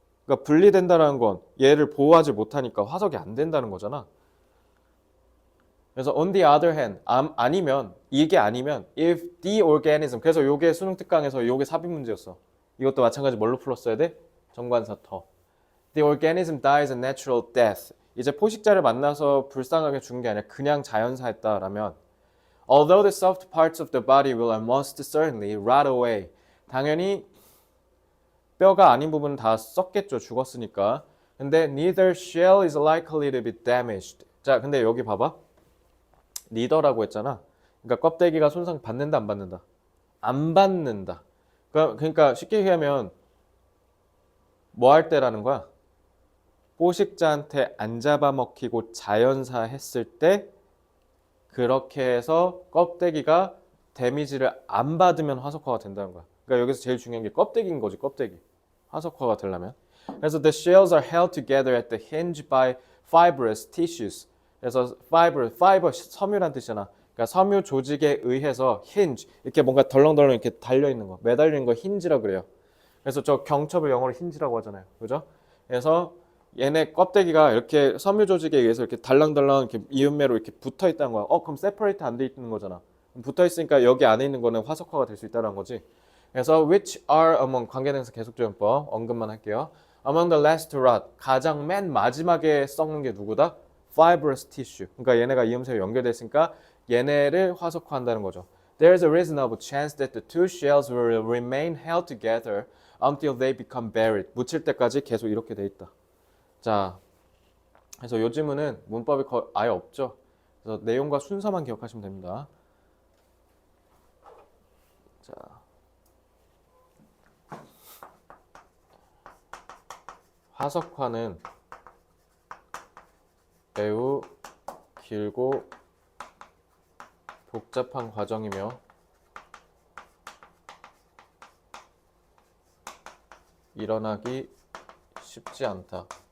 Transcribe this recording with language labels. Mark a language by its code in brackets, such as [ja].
[ko] 그러니까 분리된다는 건 얘를 보호하지 못하니까 화석이 안 된다는 거잖아. 그래서 [en] on the other hand, [ko] 이게 아니면 [en] if the organism, [ko] 그래서 요게 수능 특강에서 요게 삽입 문제였어. 이것도 마찬가지 뭘로 풀었어야 돼? 정관사 터. [en] The organism dies a natural death. [ko] 이제 포식자를 만나서 불쌍하게 죽은 게 아니라 그냥 자연사했다라면 [en] although the soft parts of the body will almost certainly rot away. [ko] 당연히 뼈가 아닌 부분은 다 썩겠죠. 죽었으니까. 근데 [en] neither shell is likely to be damaged. [ko] 자, 근데 여기 봐봐. neither라고 했잖아. 그러니까 껍데기가 손상 받는다 안 받는다? 안 받는다. 그러니까 쉽게 얘기하면 뭐 할 때라는 거야? 포식자한테 안 잡아먹히고 자연사 했을 때 그렇게 해서 껍데기가 데미지를 안 받으면 화석화가 된다는 거야. 그러니까 여기서 제일 중요한 게 껍데기인 거지, 껍데기. 화석화가 되려면. 그래서 [en] the shells are held together at the hinge by fibrous tissues. [ko] 그래서 fiber 섬유란 뜻이잖아. 그러니까 섬유 조직에 의해서 hinge, 이렇게 뭔가 덜렁덜렁 이렇게 달려 있는 거, 매달려 있는 거 힌지라 그래요. 그래서 저 경첩을 영어로 힌지라고 하잖아요. 그죠? 그래서 얘네 껍데기가 이렇게 섬유 조직에 의해서 이렇게 달랑달랑 이렇게 이음매로 이렇게 붙어 있다는 거야. 그럼 separate 안 돼 있는 거잖아. 붙어 있으니까 여기 안에 있는 거는 화석화가 될 수 있다는 거지. 그래서 [en] which are among [ko] 관계대명사 계속조연법 언급만 할게요. [en] Among the last to rot, [ko] 가장 맨 마지막에 썩는 게 누구다? [en] Fibrous tissue. [ko] 그러니까 얘네가 이음새로 연결돼 있으니까 얘네를 화석화한다는 거죠. [en] There is a reasonable chance that the two shells will remain held together until they become buried. [ko] 묻힐 때까지 계속 이렇게 돼 있다. 자, 그래서 요 지문은 문법이 아예 없죠. 그래서 내용과 순서만 기억하시면 됩니다. 자, 화석화는 매우 길고 복잡한 과정이며 일어나기 쉽지 않다.